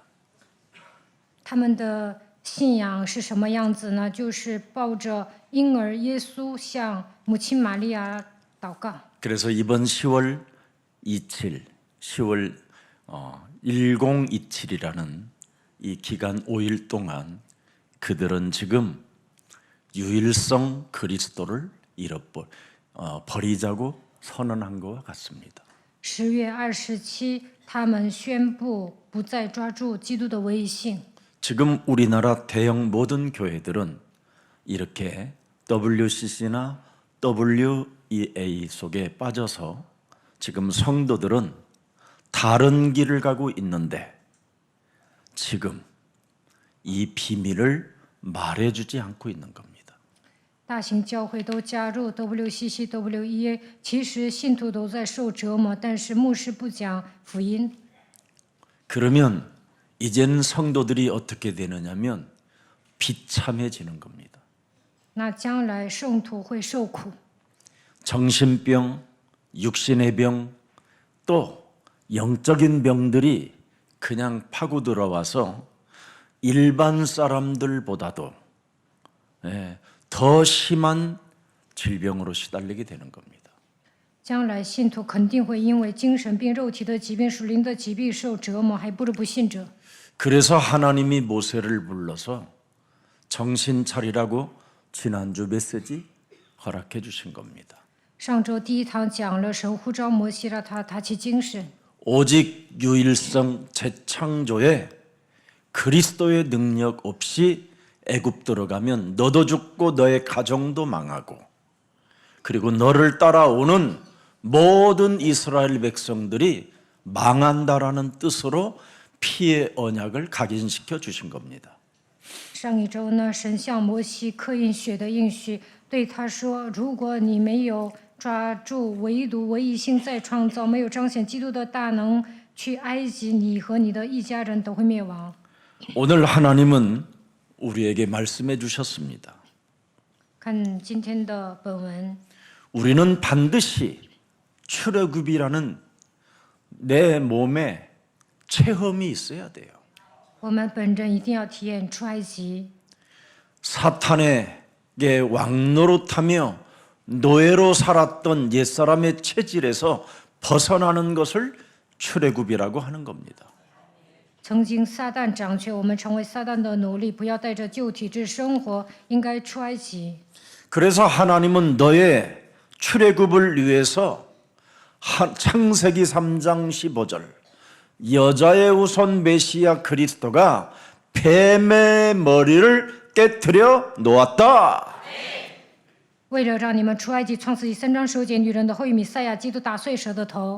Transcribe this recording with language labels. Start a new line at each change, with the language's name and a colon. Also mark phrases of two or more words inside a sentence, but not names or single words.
Chinese: 他们的信仰是什么样子呢？就是抱着婴儿耶稣向母亲玛利亚祷告。
Korean: 그래서 이번 10월 27, 10월 1027이라는 이 기간 5일 동안 그들은 지금 유일성 그리스도를 버리자고 선언한 것과 같습니다.
Chinese: 10 月27，他们宣布不再抓住基督的唯一性。
Korean: 지금 우리나라 대형 모든 교회들은 이렇게 WCC나 WEA 속에 빠져서 지금 성도들은 다른 길을 가고 있는데 지금 이 비밀을 말해주지 않고 있는 겁니다.
Chinese: 大型教会都加入 WCC、WEA， 其实信徒都在受折磨，但是牧师不讲福音。
Korean: 그러면 이제는 성도들이 어떻게 되느냐면 비참해지는 겁니다.
Chinese: 那将来圣徒会受苦，
Korean: 정신병, 육신의 병, 또 영적인 병들이 그냥 파고 들어와서 일반 사람들보다도 더 심한 질병으로 시달리게 되는 겁니다.
Chinese: 将来信徒肯定会因为精神病、肉体的疾病、属灵的疾病受折磨，还不如不信者。
Korean: 그래서 하나님이 모세를 불러서 정신 차리라고 지난주 메시지 허락해 주신 겁니다.
Chinese: 上周第一堂讲了神呼召摩西，让他打起精神。
Korean: 오직 유일성 재창조에 그리스도의 능력 없이 애굽 들어가면 너도 죽고 너의 가정도 망하고, 그리고 너를 따라오는 모든 이스라엘 백성들이 망한다라는 뜻으로 피의 언약을 각인시켜 주신 겁니다.
Chinese: 上一周呢，神向摩西刻印血的应许，对他说：“如果你没有抓住唯独唯一性再创造，没有彰显基督的大能，去埃及，你和你的一家人都会灭亡。”
Korean: 오늘 하나님은 우리에게 말씀해 주셨습니다.
Chinese: 看今天的本文，
Korean: 우리는 반드시 출애굽이라는 내 몸에 체험이 있어야 돼요.
Chinese: 我们本人一定要体验出埃及。
Korean: 사탄에게 왕노릇하며 노예로 살았던 옛사람의 체질에서 벗어나는 것을 출애굽이라고 하는 겁니다.
Chinese: 曾经撒旦掌权，我们成为撒旦的奴隶，不要带着旧体质生活，应该出埃及。
Korean: 그래서 하나님은 너의 출애굽을 위해서 창세기 3장 15절 여자의 우선 메시아 그리스도가 뱀의 머리를 깨트려 놓았다.
Chinese: 为了让你们出埃及，创世纪3章9节，女人的后裔弥赛亚基督打碎蛇的头。